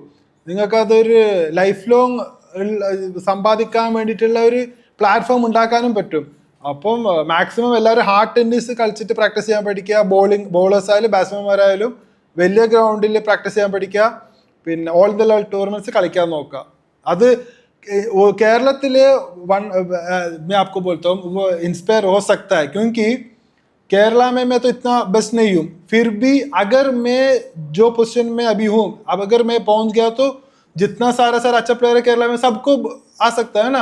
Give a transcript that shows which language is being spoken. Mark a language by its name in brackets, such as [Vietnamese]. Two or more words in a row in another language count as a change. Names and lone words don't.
[Malayalam] നിങ്ങൾക്കതൊരു [English] life long [Malayalam] സമ്പാദിക്കാൻ വേണ്ടിയിട്ടുള്ള ഒരു പ്ലാറ്റ്ഫോം ഉണ്ടാക്കാനും പറ്റും. അപ്പം മാക്സിമം എല്ലാവരും [English] hard tennis [Malayalam] കളിച്ചിട്ട് പ്രാക്ടീസ് ചെയ്യാൻ പഠിക്കുക. ബോളേഴ്സ് ആയാലും ബാറ്റ്സ്മാൻമാരായാലും വലിയ ഗ്രൗണ്ടിൽ പ്രാക്ടീസ് ചെയ്യാൻ പഠിക്കുക. പിന്നെ [English] all India level tournaments [Malayalam] കളിക്കാൻ നോക്കുക. [Hindi] അത് केरला मैं आपको बोलता हूँ वो इंस्पायर हो सकता है, क्योंकि केरला में मैं तो इतना बेस्ट नहीं हूँ, फिर भी अगर मैं जो पोजीशन में अभी हूँ, अब अगर मैं पहुँच गया तो जितना सारा अच्छा प्लेयर है केरला में सबको आ सकता है ना.